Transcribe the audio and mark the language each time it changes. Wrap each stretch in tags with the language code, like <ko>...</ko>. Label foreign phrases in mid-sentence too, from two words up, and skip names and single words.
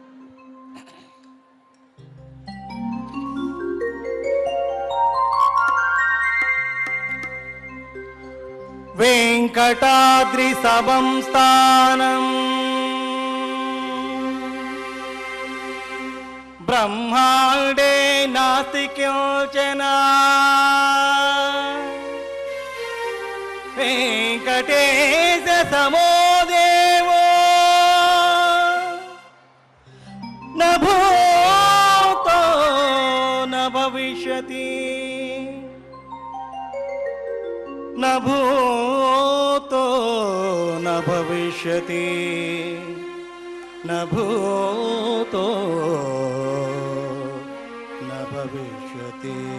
<sa>వెంకటాద్రి సమం స్థానం బ్రహ్మాండే నాస్తి కించన వెంకటేశ సమో దేవో న భూతో న భవిష్యతి न भूतो न भविष्यति न भूतो न भविष्यति.</sa>